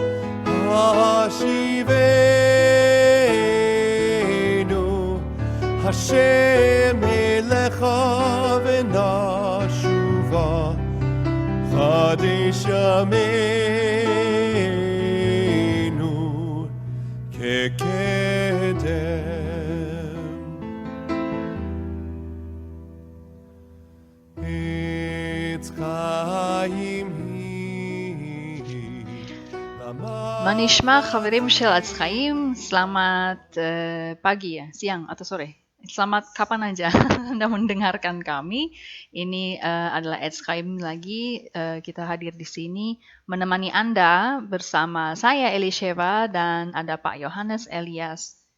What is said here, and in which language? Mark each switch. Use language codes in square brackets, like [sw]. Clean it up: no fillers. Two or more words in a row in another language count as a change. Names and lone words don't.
[he] השיבנו השם אליך ונשובה חדש ימינו כקדם. עץ חיים היא, מה נשמע חברים של עץ חיים? [id] Selamat pagi ya, siang atau sore. Selamat kapan aja Anda mendengarkan kami. Ini adalah Eds Chaim lagi. Kita hadir di sini menemani Anda bersama saya Elisheva dan ada Pak Yohanes Elias.